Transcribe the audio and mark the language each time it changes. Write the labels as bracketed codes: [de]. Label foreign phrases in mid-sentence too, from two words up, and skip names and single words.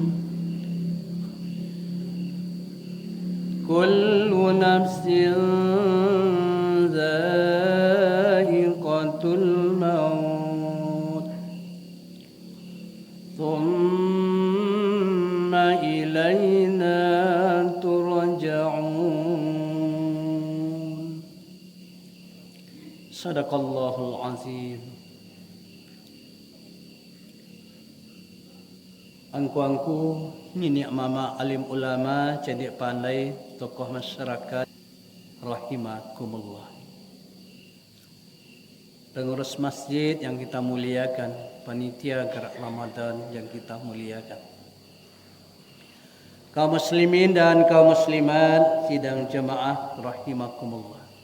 [ar] كل نفس ذائقة الموت ثم إلينا ترجعون. صدق الله العظيم. [min] Angku-angku nini mama alim ulama cedik pandai tokoh masyarakat rahimakumullah. [id] Pengurus masjid yang kita muliakan, panitia gerak Ramadan yang kita muliakan, kaum muslimin dan kaum muslimat sidang jemaah rahimakumullah.